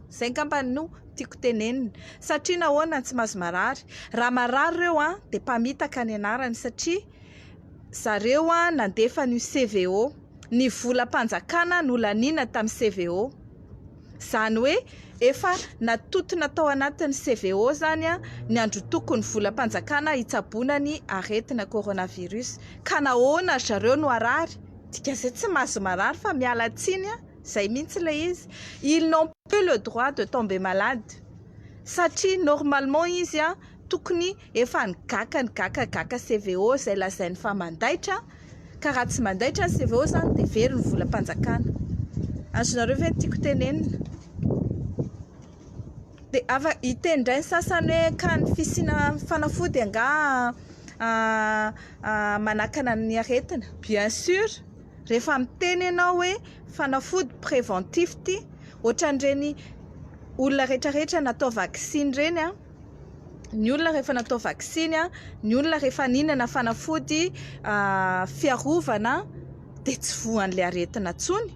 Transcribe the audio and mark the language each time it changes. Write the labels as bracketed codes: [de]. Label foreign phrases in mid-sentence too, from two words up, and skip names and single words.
[mg] Zay ngambany no tiako tenenina satria nahoana tsy mahazo marary, raha marary ireo dia mpamitaka ny anarany satria zareo nandefa ny CVO, ny volam-panjakana no laniana tamin'ny CVO. Zany hoe efa natotona tao anatin'ny CVO zany ny andro tokony volam-panjakana hitsaboana ny aretina coronavirus. Ka nahoana zareo no arary? Dika izay tsy mahazo marary fa miala tsiny zay mihitsy ilay izy. [fr] Ils n'ont plus le droit de tomber malade. [mg] Satria normalement izy tokony efa nigaka CVO zay lazainy fa mandaitra, ka raha tsy mandaitra ny CVO zany dia very ny volam-panjakana. Azonareo ve tiako tenenina? Dia hitendray ny sasany hoe ka ny fisiana fanafody anga manakana ny aretina. [fr] Bien sûr, [mg] rehefa miteny ianao hoe fanafody préventif ty, ohatran'ireny olona rehetrarehetra natao vaksiny reny ny olona rehefa natao vaksiny ny olona rehefa nihinana fanafody fiarovana dia tsy voan'ilay aretina intsony.